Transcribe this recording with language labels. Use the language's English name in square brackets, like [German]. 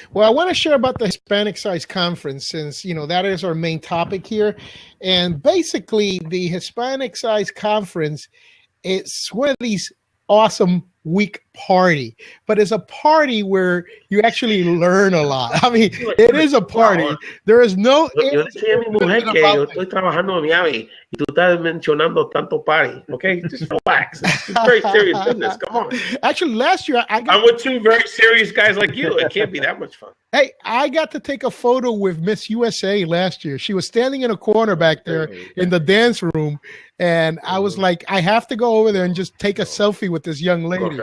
[English] Well, I want to share about the Hispanicize conference, since that is our main topic here. And basically, the Hispanicize conference, it's one of these awesome week party, but it's a party where you actually learn a lot. I mean, it is a party. There is no. [Spanish] Yo decía a mi mujer que yo estoy trabajando en Miami y tú estás mencionando tanto party. [English] Okay, just relax. It's very serious business. Come on. Actually, last year I'm with two very serious guys like you. It can't be that much fun. Hey, I got to take a photo with Miss USA last year. She was standing in a corner back there in the dance room, and I was like, I have to go over there and just take a selfie with this young lady.